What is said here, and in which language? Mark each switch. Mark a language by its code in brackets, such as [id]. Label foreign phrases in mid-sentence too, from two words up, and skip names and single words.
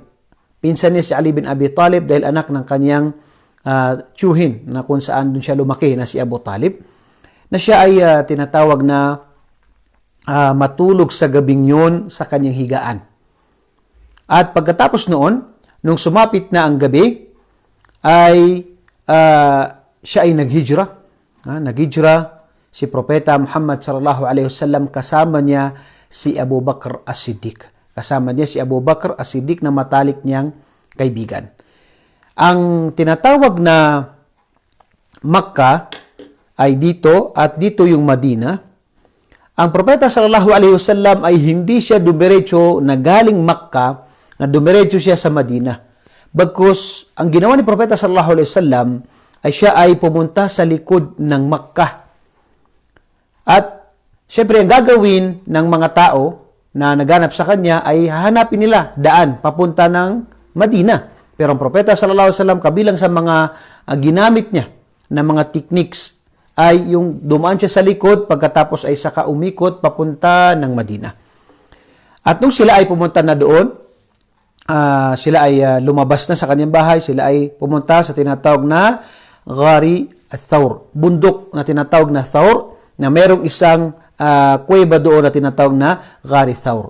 [tl] Pinsan niya si Ali bin Abi Talib dahil anak ng kanyang tiyuhin na kung saan dun siya lumaki na si Abu Talib, na siya ay tinatawag na matulog sa gabing yun sa kanyang higaan. At pagkatapos noon, nung sumapit na ang gabi, ay siya ay naghijra. Naghijra si Propeta Muhammad [ar] صلى الله عليه وسلم [tl] kasama niya si Abu Bakr as-Siddiq. Kasama niya si Abu Bakr as-Siddiq na matalik niyang kaibigan. Ang tinatawag na Makkah ay dito at dito yung Madina. Ang Propeta [ar] صلى الله عليه وسلم [tl] ay hindi siya dumiretso na galing Makkah na dumiretso siya sa Madina. Bagkus ang ginawa ni Propeta [ar] صلى الله عليه وسلم [tl] ay siya ay pumunta sa likod ng Makkah. At syempre ang gagawin ng mga tao na naganap sa kanya ay hahanapin nila daan papunta ng Madina. Pero ang propeta [ar] صلى الله عليه وسلم, [tl] kabilang sa mga ginamit niya na mga techniques ay yung dumaan siya sa likod pagkatapos ay saka umikot papunta ng Madina. At nung sila ay pumunta na doon, sila ay lumabas na sa kanyang bahay, sila ay pumunta sa tinatawag na Ghari Thawr, bundok na tinatawag na Thawr, na merong isang kuweba doon na tinatawag na Ghari Thawr.